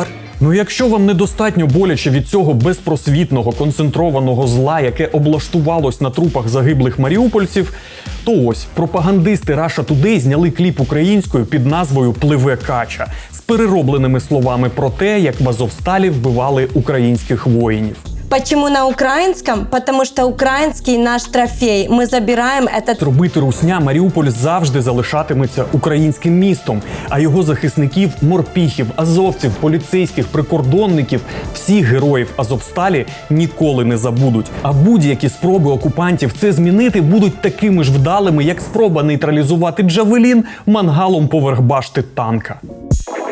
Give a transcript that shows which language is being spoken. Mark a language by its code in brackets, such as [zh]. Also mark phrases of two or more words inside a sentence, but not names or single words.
[uk] Ну, якщо вам недостатньо боляче від цього безпросвітного, концентрованого зла, яке облаштувалось на трупах загиблих маріупольців, то ось, пропагандисти Russia Today зняли кліп українською під назвою «Пливе кача» з переробленими словами про те, як в Азовсталі вбивали українських воїнів. [ru] Почему на украинском? Потому что украинский наш трофей. Мы забираем этот... [uk] Робити Русня Маріуполь завжди залишатиметься українським містом, а його захисників, морпіхів, азовців, поліцейських, прикордонників, всіх героїв Азовсталі ніколи не забудуть. А будь-які спроби окупантів це змінити будуть такими ж вдалими, як спроба нейтралізувати Джавелін мангалом поверх башти танка.